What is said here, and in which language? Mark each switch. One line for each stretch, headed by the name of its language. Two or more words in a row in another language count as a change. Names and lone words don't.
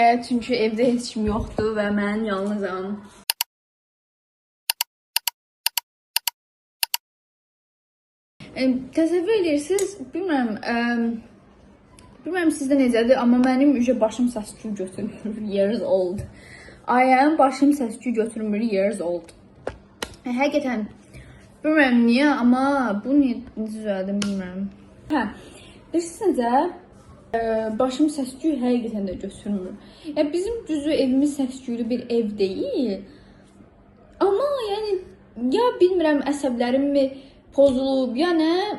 Azerbaijani: Çünki evdə heç kim yoxdur və mən yalnızam. Təsəvvür edirsiniz, bilmirəm sizdə necədir, amma mənim başım səs-küy götürmür,
English: years old.
Azerbaijani: Başım səs-küy götürmür,
English: years old.
Azerbaijani: Həqiqətən, bilmirəm niyə, amma bu necə düzəldim, bilmirəm. Bilirsiniz necə? Başım səs-küy həqiqətən də götürmür. Bizim düzü evimiz səs-küylü bir ev deyil. Amma yəni, ya bilmirəm əsəblərim mi pozulub, ya nə?